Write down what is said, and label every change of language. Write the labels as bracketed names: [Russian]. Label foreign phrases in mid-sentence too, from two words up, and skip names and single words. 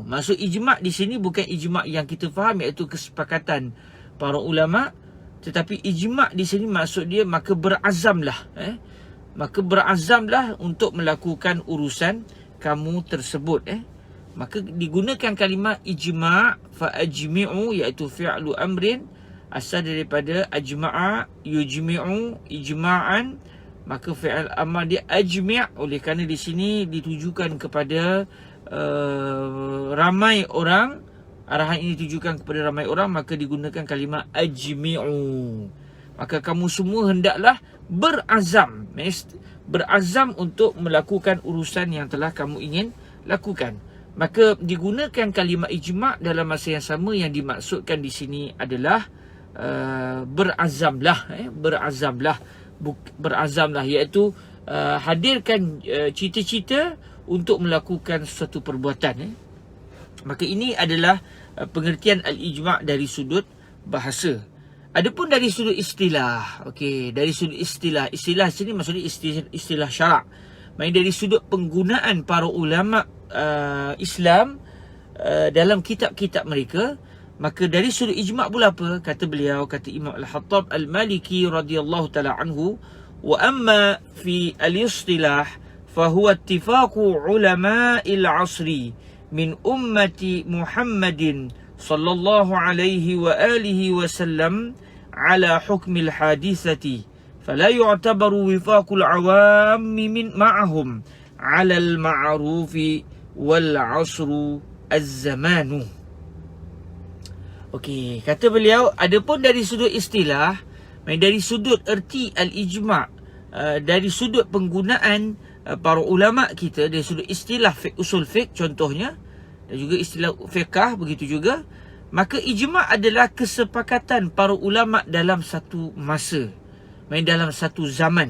[Malay] Maksud ijma' di sini bukan ijma' yang kita faham, iaitu kesepakatan para ulama, tetapi ijma' di sini maksud dia maka berazamlah. maka berazamlah untuk melakukan urusan kamu tersebut. Maka digunakan kalimah ijma', [Arabic] فأجمعوا, [Malay] iaitu [Arabic] فعل أمر, [Malay] asal daripada [Arabic] أجمع يجمع إجماعا, [Malay] maka [Arabic] فعل أمر [Malay] dia ajmi'. Oleh kerana di sini ditujukan kepada ramai orang, arahan ini ditujukan kepada ramai orang, maka digunakan kalimah ajmi'u. Maka kamu semua hendaklah berazam, berazam untuk melakukan urusan yang telah kamu ingin lakukan. Maka digunakan kalimah ijma' dalam masa yang sama. Yang dimaksudkan di sini adalah berazamlah, berazamlah, iaitu hadirkan cita-cita untuk melakukan suatu perbuatan. Maka ini adalah pengertian al-ijma' dari sudut bahasa. Adapun dari sudut istilah, okey, dari sudut istilah sini maksudnya istilah syarak. Maksudnya dari sudut penggunaan para ulama Islam dalam kitab-kitab mereka, maka dari sudut ijma' pula apa? Kata beliau, kata [Arabic] Imam Al-Hattab Al-Maliki رضي الله تعالى عنه، وأما في الاصطلاح فهو اتفاق علماء العصر من أمة محمد صلى الله عليه وعلى آله وسلم على حكم الحادثة فلا يعتبر وفاق العوام معهم على المعروف والعصر الزمان. [Malay] Okey, kata beliau, adapun dari sudut istilah, dari sudut erti al-ijma', dari sudut penggunaan para ulama kita, dari sudut istilah usul fiqh contohnya, dan juga istilah fiqh begitu juga, maka ijma' adalah kesepakatan para ulama dalam satu masa, dalam satu zaman.